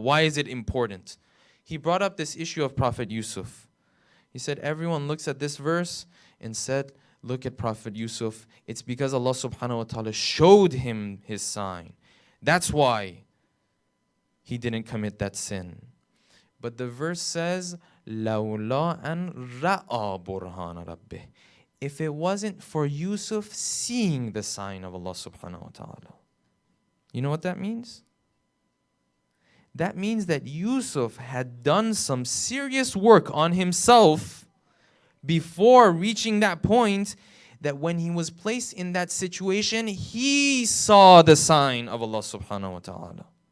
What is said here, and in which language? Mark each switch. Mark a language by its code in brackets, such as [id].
[en] Why is it important? He brought up this issue of Prophet Yusuf. He said, everyone looks at this verse and said, look at Prophet Yusuf. It's because Allah subhanahu wa ta'ala showed him his sign. That's why he didn't commit that sin. But the verse says, [ar] لَوْلَا أَنْ رَأَى بُرْهَانَ رَبِّهِ. [en] If it wasn't for Yusuf seeing the sign of Allah subhanahu wa ta'ala. You know what that means? That means that Yusuf had done some serious work on himself before reaching that point, that when he was placed in that situation, he saw the sign of Allah subhanahu wa ta'ala.